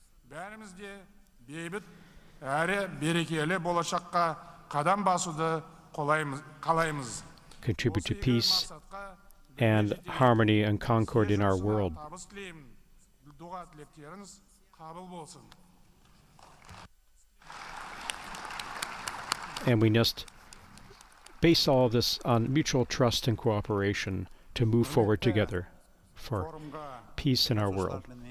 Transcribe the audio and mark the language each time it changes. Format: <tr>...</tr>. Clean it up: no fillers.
<kk>Бәрімізде бейбіт әрі берекелі болашаққа қадам басуды қалаймыз.</kk> <en>Contribute to peace and harmony and concord in our world.</en> <kk>Дұға тілектеріңіз қабыл болсын.</kk> <en>And we must base all of this on mutual trust and cooperation to move forward together for peace in our world.</en>